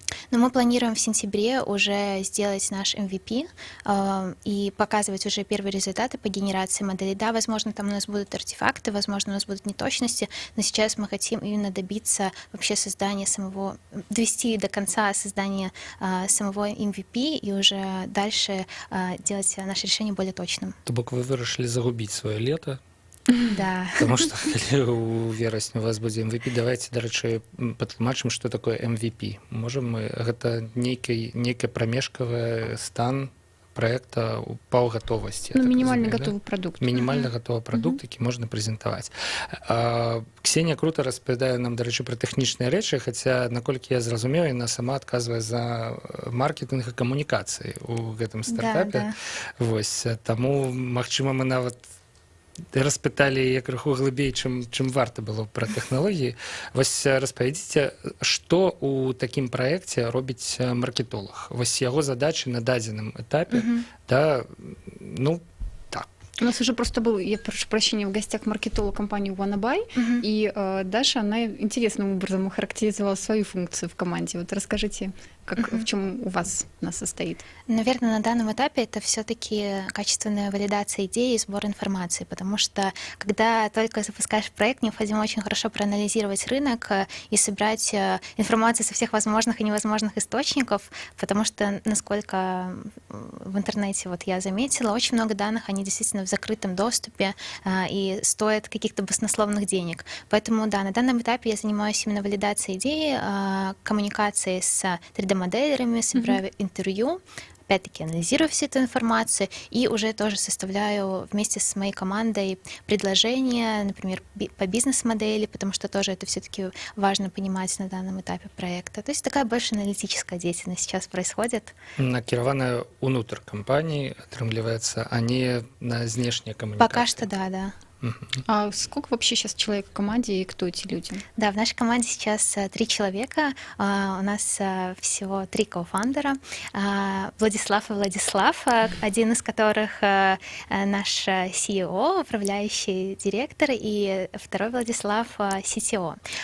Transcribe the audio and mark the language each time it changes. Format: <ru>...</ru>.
<ru>Но мы планируем в сентябре уже сделать наш MVP и показывать уже первые результаты по генерации моделей. Да, возможно, там у нас будут артефакты, возможно, у нас будут неточности, но сейчас мы хотим именно добиться вообще создания самого, довести до конца создания самого MVP и уже дальше делать наше решение более точным.</ru> <be>То бок вы вырашылі загубіць сваё лета,</be> <ru>Да. потому что</ru> <be>калі ў верасні у вас будзе MVP,</be> <ru>давайте,</ru> <be>дарэчы, патлумачым, што такое MVP. Можам мы, гэта нейкая прамежкавы стан проекта у паўгатовасці.</be> <ru>Ну, минимально готовый продукт.</ru> <be>Мінімальна гатовы прадукт, які можна прэзентаваць. Ксенія крута распавядае нам, дарэчы, пра тэхнічныя рэчы, хаця, наколькі я зразумеў, яна сама адказвае за маркетинг і камунікацыі ў гэтым стартапе. Вось, таму, магчыма, мы нават распыталі яе крыху глыбей, чым варта было пра тэхналогіі. Вось распавядзіце, што ў такім праекце робіць маркетолог? Вось яго задачы на дадзеным этапе, да, ну, так.</be> <ru>У нас уже просто был, я прошу прощения, в гостях маркетолог компании Wannaby, и Даша, она интересным образом охарактеризовала свою функцию в команде. Вот расскажите, как, в чем у вас она состоит? Наверное, на данном этапе это все-таки качественная валидация идеи и сбор информации, потому что когда только запускаешь проект, необходимо очень хорошо проанализировать рынок и собрать информацию со всех возможных и невозможных источников, потому что, насколько в интернете вот я заметила, очень много данных, они действительно в закрытом доступе и стоят каких-то баснословных денег. Поэтому, да, на данном этапе я занимаюсь именно валидацией идеи, коммуникацией с 3D-моделерами, собираю интервью, опять-таки анализирую всю эту информацию и уже тоже составляю вместе с моей командой предложения, например, по бизнес-модели, потому что тоже это все-таки важно понимать на данном этапе проекта. То есть такая больше аналитическая деятельность сейчас происходит.</ru> <be>Накіраваная ўнутр кампаніі, атрымліваецца, а не на знешнія камунікацыі.</be> <ru>Пока что да. А сколько вообще сейчас человек в команде и кто эти люди? Да, в нашей команде сейчас 3 человека. У нас всего 3 кофаундера. Владислав и Владислав, один из которых наш CEO, управляющий директор, и второй Владислав CTO.</ru>